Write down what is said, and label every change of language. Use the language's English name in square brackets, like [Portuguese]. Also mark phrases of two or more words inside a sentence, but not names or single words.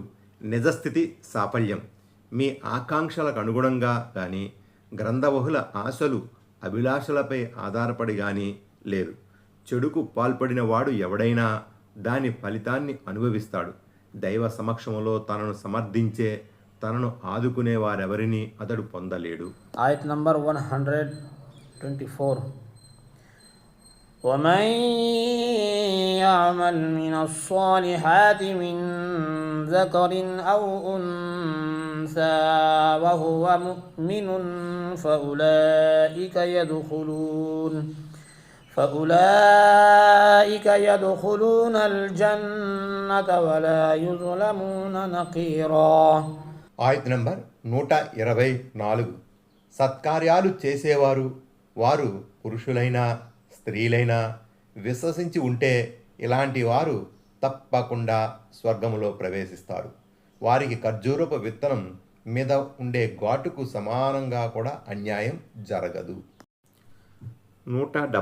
[Telugu] నిజస్థితి సాఫల్యం మీ ఆకాంక్షలకు అనుగుణంగా కానీ గ్రంథబహుళ ఆశలు అభిలాషలపై ఆధారపడి కానీ లేదు. చెడుకు పాల్పడిన వాడు ఎవడైనా దాని ఫలితాన్ని అనుభవిస్తాడు. దైవ సమక్షంలో తనను సమర్థించే, తనను ఆదుకునే వారెవరిని అతడు పొందలేడు. ఆయత్ నంబర్ 124. [Arabic] ومن يعمل من الصالحات من ذكر أو أنثى وهو مؤمن فأولئك يدخلون الجنة ولا يظلمون نقيرا. [Telugu] ఆయత్ నంబర్ 124. సత్కార్యాలు చేసేవారు, వారు పురుషులైనా స్త్రీలైనా విశ్వసించి ఉంటే ఇలాంటి వారు తప్పకుండా స్వర్గములో ప్రవేశిస్తారు. వారికి ఖర్జూరపు విత్తనం మీద ఉండే ఘాటుకు సమానంగా కూడా అన్యాయం జరగదు.